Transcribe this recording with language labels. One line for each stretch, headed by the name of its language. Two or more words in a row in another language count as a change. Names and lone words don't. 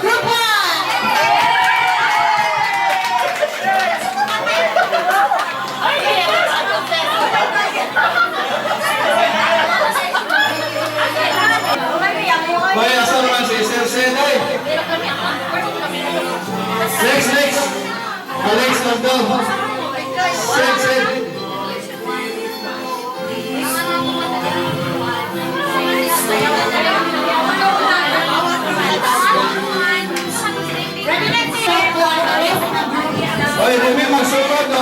English: Group 1.
Indonesian: Baik, asal masih selesai.
English: Next. Alex, Abdul.
Filipino: Next. Oy, Rumi, magsunod daw.